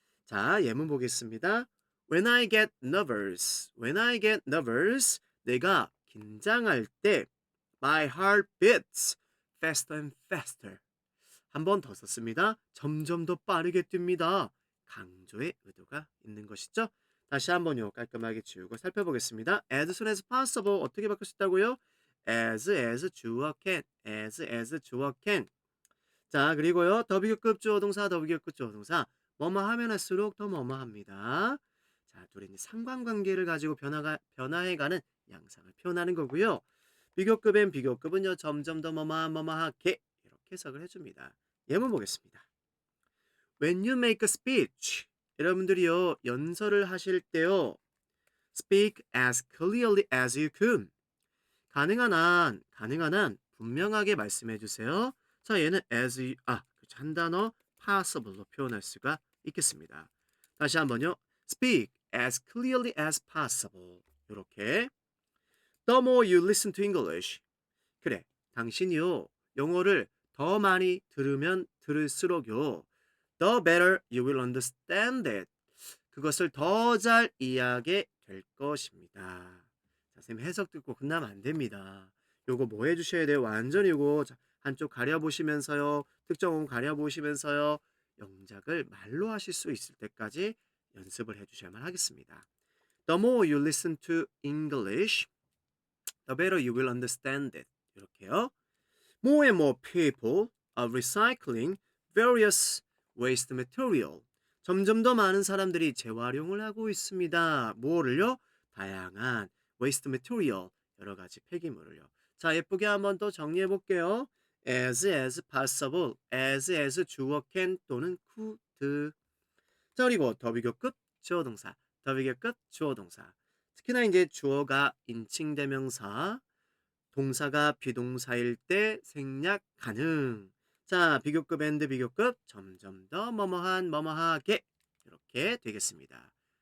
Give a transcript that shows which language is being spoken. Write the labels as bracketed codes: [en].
[ko] 자, 예문 보겠습니다. [en] When I get nervous, when I get nervous, [ko] 내가 긴장할 때 [en] my heart beats faster and faster. [ko] 한 번 더 썼습니다. 점점 더 빠르게 뜁니다. 강조의 의도가 있는 것이죠. 다시 한번요. 깔끔하게 지우고 살펴보겠습니다. [en] As soon as possible [ko] 어떻게 바꿀 수 있다고요? [en] as 주어 can, as 주어 can. [ko] 자, 그리고요. 더비교급 주어 동사, 더비교급 주어 동사. 뭐뭐 하면 할수록 더 뭐뭐 합니다. 자, 둘이 상관관계를 가지고 변화해가는 양상을 표현하는 거고요. 비교급엔 비교급은요. 점점 더 뭐뭐하게 이렇게 해석을 해줍니다. 예문 보겠습니다. [en] When you make a speech, [ko] 여러분들이요 연설을 하실 때요, [en] speak as clearly as you can. [ko] 가능한 한 분명하게 말씀해 주세요. 자, 얘는 한 단어 possible로 표현할 수가 있겠습니다. 다시 한번요. [en] speak as clearly as possible. [ko] 이렇게. [en] The more you listen to English. [ko] 그래, 당신이요 영어를 더 많이 들으면 들을수록요 [en] the better you will understand it. [ko] 그것을 더 잘 이해하게 될 것입니다. 자, 선생님 해석 듣고 끝나면 안 됩니다. 요거 뭐 해주셔야 돼요? 완전히 요거 한쪽 가려보시면서요. 특정음 가려보시면서요. 영작을 말로 하실 수 있을 때까지 연습을 해주셔야만 하겠습니다. [en] The more you listen to English, the better you will understand it. [ko] 이렇게요. [en] More and more people are recycling various waste material. [ko] 점점 더 많은 사람들이 재활용을 하고 있습니다. 뭐를요? 다양한 waste material, 여러 가지 폐기물을요. 자, 예쁘게 한번 또 정리해 볼게요. [en] as possible, as 주어 can 또는 could. [ko] 자, 그리고 더비교급 주어 동사, 더비교급 주어 동사. 특히나 이제 주어가 인칭대명사, 동사가 비동사일 때 생략 가능. 자, 비교급 and 비교급 점점 더 뭐뭐한 뭐뭐하게 이렇게 되겠습니다.